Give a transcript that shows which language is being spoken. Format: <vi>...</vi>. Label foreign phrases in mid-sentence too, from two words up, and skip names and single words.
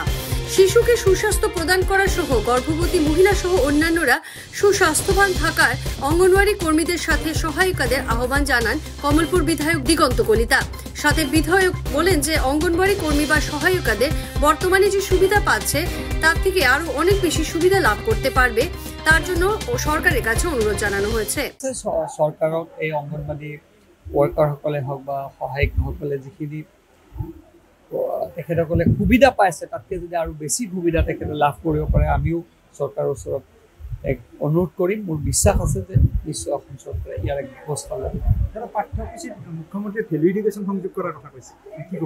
<bn>শিশুকে সুস্বাস্থ্য প্রদান করা সহ গর্ভবতী মহিলা সহ অন্যান্যরা সুস্বাস্থ্যবান থাকার অঙ্গনওয়াড়ি কর্মীদের সাথে সহায়িকাদের আহ্বান জানান কমলপুর বিধায়ক দিগন্ত কলিতা। সাথে বিধায়ক বলেন যে অঙ্গনওয়াড়ি কর্মী বা সহায়িকাদের বর্তমানে যে সুবিধা পাচ্ছে তার থেকে আরো অনেক বেশি সুবিধা লাভ করতে পারবে, তার জন্য সরকারের কাছে অনুরোধ জানানো হয়েছে।</bn> <as>সরকারক এই অঙ্গনওয়াড়ি ওয়ার্কারসকলে হোক বা সহায়িকসকলে যিখিনি তেখেতসকলে সুবিধা পাইছে তাতকৈ যদি আৰু বেছি সুবিধা তেখেতে লাভ কৰিব পাৰে, আমিও চৰকাৰৰ ওচৰত এক অনুৰোধ কৰিম। মোৰ বিশ্বাস আছে যে নিশ্চয় অসম চৰকাৰে ইয়াৰ এক ব্যৱস্থা ল'ব। পাঠ্যসূচীত মুখ্যমন্ত্ৰীয়ে</as> <en>value education</en> <as>সংযোগ কৰাৰ কথা কৈছে, কি ক'ব?</as>